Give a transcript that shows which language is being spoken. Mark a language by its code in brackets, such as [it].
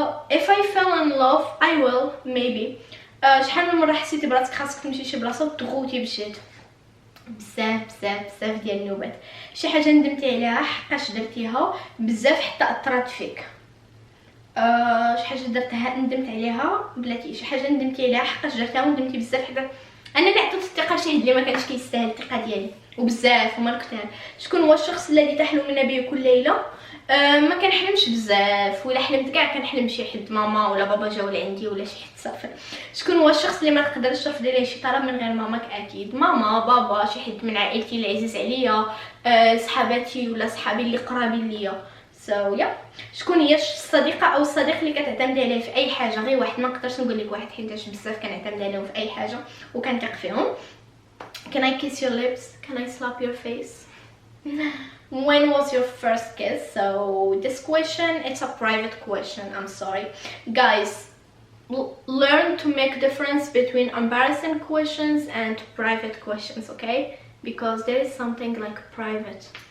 [en] If I fell in love I will maybe. [ar] شحال من مره حسيتي براسك خاصك تمشي شي بلاصه وتغوتي بجد؟ بزاف ديال النوبات. شي حاجه ندمتي عليها حقاش درتيها بزاف حتى اثرت فيك؟ شي حاجه درتها ندمت عليها بلاتي، شي حاجه ندمتي عليها حقاش درتها وندمتي بزاف حتى انا اللي عطيت الثقه لشي حد اللي ما كانش كيستاهل الثقه ديالي وبزاف هما الكثار. شكون هو الشخص الذي تحلم به كل ليله؟ ما كنحلمش بزاف، ولا حلمت كاع كنحلم شي حد، ماما ولا بابا جاو لعندي ولا شي حد صافي. شكون هو الشخص اللي ما نقدرش ترفض ليه شي طلب من غير ماماك؟ اكيد ماما، بابا، شي حد من عائلتي اللي عزيز عليا، صحاباتي ولا صحابي اللي قرابين ليا. شكون هي الصديقه او الصديق اللي كتعتمدي عليه في اي حاجه؟ غير واحد، ما نقدرش نقول لك واحد حيت بزاف كنعتمد عليهم في اي حاجه وكنثق فيهم. [en] Can I kiss your lips? Can I slap your face? When was your first kiss? So this question, it's a private question, I'm sorry guys. Learn to make difference between embarrassing questions and private questions, okay? Because there is something like private.